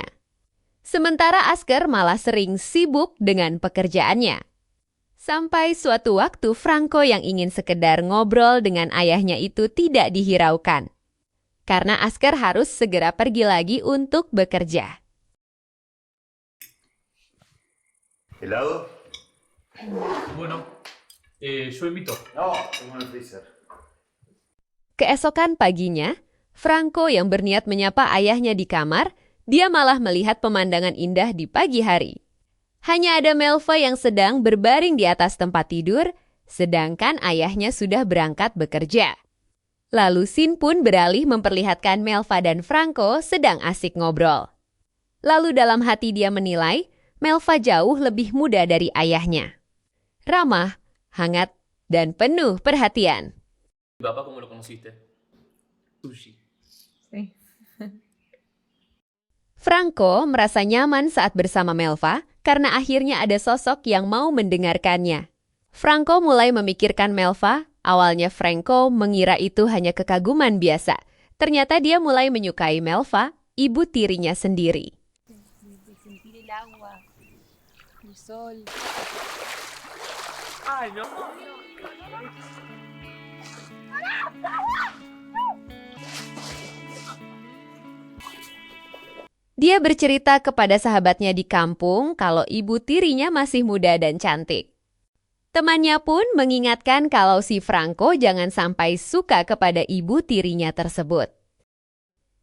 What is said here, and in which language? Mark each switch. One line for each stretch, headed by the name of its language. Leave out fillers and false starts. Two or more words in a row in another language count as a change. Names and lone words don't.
Indonesian: Sementara Asker malah sering sibuk dengan pekerjaannya. Sampai suatu waktu Franco yang ingin sekedar ngobrol dengan ayahnya itu tidak dihiraukan. Karena Asker harus segera pergi lagi untuk bekerja.
Spanish: ¿Helado? Bueno, yo invito. No, tengo en el freezer.
Indonesian: Keesokan paginya, Franco yang berniat menyapa ayahnya di kamar, dia malah melihat pemandangan indah di pagi hari. Hanya ada Melva yang sedang berbaring di atas tempat tidur, sedangkan ayahnya sudah berangkat bekerja. Lalu Sin pun beralih memperlihatkan Melva dan Franco sedang asik ngobrol. Lalu dalam hati dia menilai, Melva jauh lebih muda dari ayahnya. Ramah, hangat, dan penuh perhatian.
Spanish: ¿Papá cómo lo conociste? Sushi. Sí.
Indonesian: Franco merasa nyaman saat bersama Melva karena akhirnya ada sosok yang mau mendengarkannya. Franco mulai memikirkan Melva. Awalnya Franco mengira itu hanya kekaguman biasa. Ternyata dia mulai menyukai Melva, ibu tirinya sendiri.
Spanish: Sentir el agua, el sol. ¡Ay, no!
Indonesian: Dia bercerita kepada sahabatnya di kampung kalau ibu tirinya masih muda dan cantik. Temannya pun mengingatkan kalau si Franco jangan sampai suka kepada ibu tirinya tersebut.